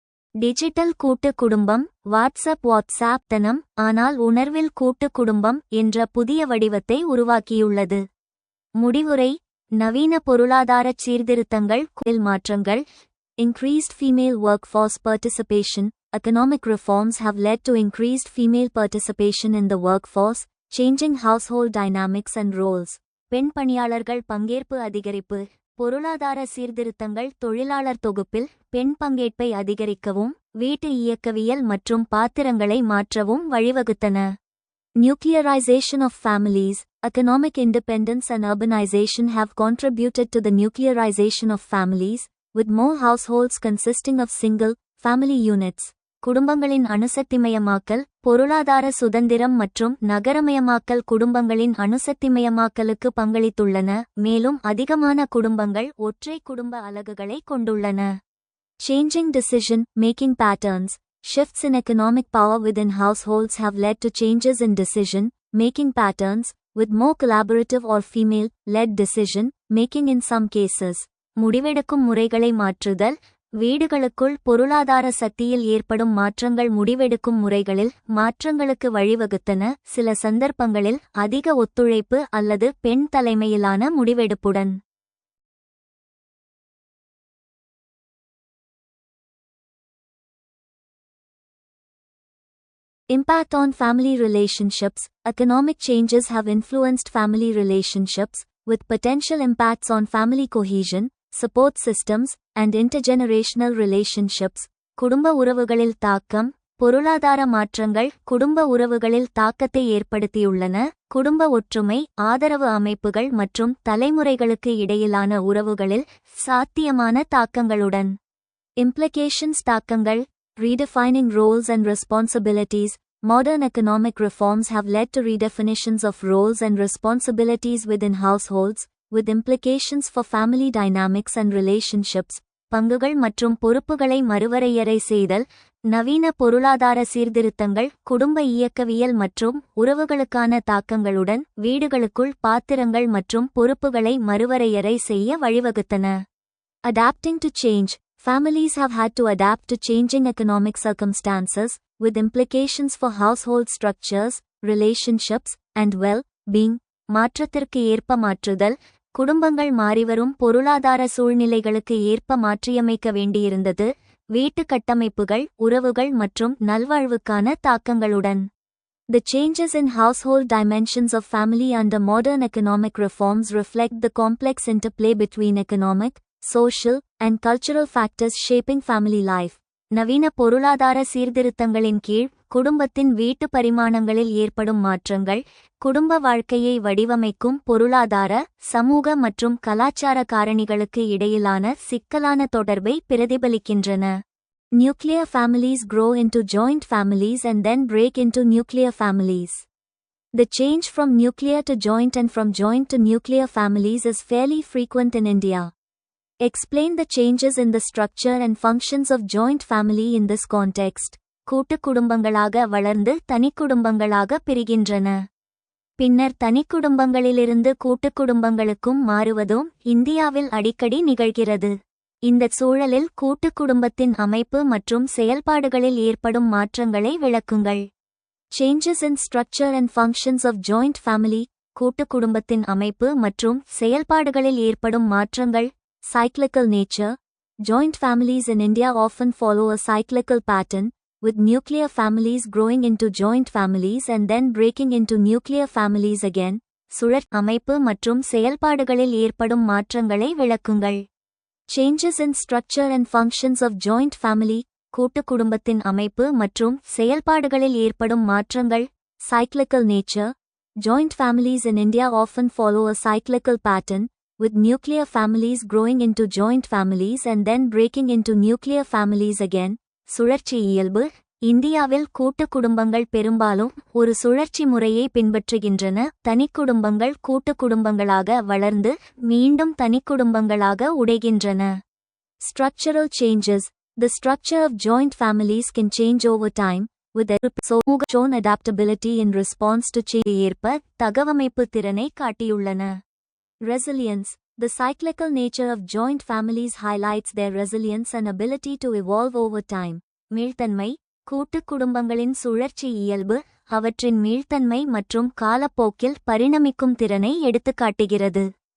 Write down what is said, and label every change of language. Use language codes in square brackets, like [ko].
[ta] Digital கூட்டு குடும்பம். WhatsApp தனம் ஆனால் உணர்வில் கூட்டு குடும்பம் என்ற புதிய வடிவத்தை உருவாக்கியுள்ளது. முடிவுரை. நவீன பொருளாதாரச் சீர்திருத்தங்கள் மாற்றங்கள். [en] Increased female workforce participation. Economic reforms have led to increased female participation in the workforce, changing household dynamics and roles. [ta] பெண் பணியாளர்கள் பங்கேற்பு அதிகரிப்பு. பொருளாதார சீர்திருத்தங்கள் தொழிலாளர் தொகுப்பில் பெண் பங்கேற்பை அதிகரிக்கவும் வீட்டு இயக்கவியல் மற்றும் பாத்திரங்களை மாற்றவும் வழிவகுத்தன. [en] Nuclearization of families. Economic independence and urbanization have contributed to the nuclearization of families, with more households consisting of single-family units. [ta] குடும்பங்களின் அணுசக்திமயமாக்கல். பொருளாதார சுதந்திரம் மற்றும் நகரமயமாக்கல் குடும்பங்களின் அணுசக்திமயமாக்கலுக்கு பங்களித்துள்ளன, மேலும் அதிகமான குடும்பங்கள் ஒற்றை குடும்ப அலகுகளை கொண்டுள்ளன. [en] Changing decision-making patterns. Shifts in economic power within households have led to changes in decision-making patterns, with more collaborative or female-led decision-making in some cases. [ta] முடிவெடுக்கும் முறைகளை மாற்றுதல். வீடுகளுக்குள் பொருளாதார சக்தியில் ஏற்படும் மாற்றங்கள் முடிவெடுக்கும் முறைகளில் மாற்றங்களுக்கு வழிவகுத்தன, சில சந்தர்ப்பங்களில் அதிக ஒத்துழைப்பு அல்லது பெண் தலைமையிலான முடிவெடுப்புடன். [en] Impact on family relationships. Economic changes have influenced family relationships, with potential impacts on family cohesion, support systems, and intergenerational relationships. [ta] குடும்ப உறவுகளில் தாக்கம். பொருளாதார மாற்றங்கள் குடும்ப உறவுகளில் தாக்கத்தை ஏற்படுத்தியுள்ளன, குடும்ப ஒற்றுமை, ஆதரவு அமைப்புகள் மற்றும் தலைமுறைகளுக்கு இடையிலான உறவுகளில் சாத்தியமான தாக்கங்களுடன். [en] Implications. [ta] தாக்கங்கள். [en] Redefining roles and responsibilities. Modern economic reforms have led to redefinitions of roles and responsibilities within households, with implications for family dynamics and relationships. [ta] பங்குகள் மற்றும் பொறுப்புகளை மறுவரையறை செய்தல், நவீன பொருளாதார சீர்திருத்தங்கள் குடும்ப இயக்கவியல் மற்றும் உறவுகளுக்கான தாக்கங்களுடன் வீடுகளுக்குள் பாத்திரங்கள் மற்றும் பொறுப்புகளை மறுவரையறை செய்ய வழிவகுத்தன. [en] Adapting to change. Families have had to adapt to changing economic circumstances, with implications for household structures, relationships, and well-being. [ta] மாற்றத்திற்கு ஏற்ப மாற்றுதல். குடும்பங்கள் மாறிவரும் பொருளாதார சூழ்நிலைகளுக்கு ஏற்ப மாற்றியமைக்க வேண்டியிருந்தது, வீட்டு கட்டமைப்புகள், உறவுகள் மற்றும் நல்வாழ்வுக்கான தாக்கங்களுடன். [en] The changes in household dimensions of family under modern economic reforms reflect the complex interplay between economic, social, and cultural factors shaping family life. [ta] நவீன பொருளாதார சீர்திருத்தங்களின் கீழ் குடும்பத்தின் வீட்டு பரிமாணங்களில் ஏற்படும் மாற்றங்கள் குடும்ப வாழ்க்கையை வடிவமைக்கும் பொருளாதார, சமூக மற்றும் கலாச்சார காரணிகளுக்கு இடையிலான சிக்கலான தொடர்பை பிரதிபலிக்கின்றன. [en] Nuclear families grow into joint families and then break into nuclear families. The change from nuclear to joint and from joint to nuclear families is fairly frequent in India. Explain the changes in the structure and functions of joint family in this context. [ta] கூட்டுக் குடும்பங்களாக வளர்ந்து தனிக்குடும்பங்களாக பிரிகின்றன. பின்னர் தனிக்குடும்பங்களிலிருந்து கூட்டுக் குடும்பங்களுக்கும் மாறுவதும் இந்தியாவில் அடிக்கடி நிகழ்கிறது. இந்த சூழலில் கூட்டுக் குடும்பத்தின் அமைப்பு மற்றும் செயல்பாடுகளில் ஏற்படும் மாற்றங்களை விளக்குங்கள். [en] Changes in structure and functions of joint family. [ta] கூட்டுக் குடும்பத்தின் அமைப்பு மற்றும் செயல்பாடுகளில் ஏற்படும் மாற்றங்கள். [en] Cyclical nature. Joint families in India often follow a cyclical pattern, with nuclear families growing into joint families and then breaking into nuclear families again. [ta] சுழற் அமைப்பு மற்றும் செயல்பாடுகளில் ஏற்படும் மாற்றங்களை விளக்குங்கள். [en] Changes in structure and functions of joint family. [ta] கூட்டுக் குடும்பத்தின் அமைப்பு மற்றும் செயல்பாடுகளில் ஏற்படும் மாற்றங்கள். [en] Cyclical nature. Joint families in India often follow a cyclical pattern, with nuclear families growing into joint families and then breaking into nuclear families again. [ta] சுழற்சி இயல்பு. இந்தியாவில் கூட்டுக் குடும்பங்கள் பெரும்பாலும் ஒரு சுழற்சி முறையை பின்பற்றுகின்றன, தனிக்குடும்பங்கள் கூட்டுக் குடும்பங்களாக வளர்ந்து மீண்டும் தனிக்குடும்பங்களாக உடைகின்றன. [en] Structural changes. The structure of joint families can change over time, with shown adaptability in response to change [ta] ஏற்ப தகவமைப்பு திறனை காட்டியுள்ளன. [en] Resilience. The cyclical nature of joint families highlights their resilience and ability to evolve over time. [ta] மீள்தன்மை. கூட்டுக் குடும்பங்களின் சுழற்சி இயல்பு அவற்றின் மீள்தன்மை மற்றும் காலப்போக்கில் பரிணமிக்கும் திறனை எடுத்துக்காட்டுகிறது.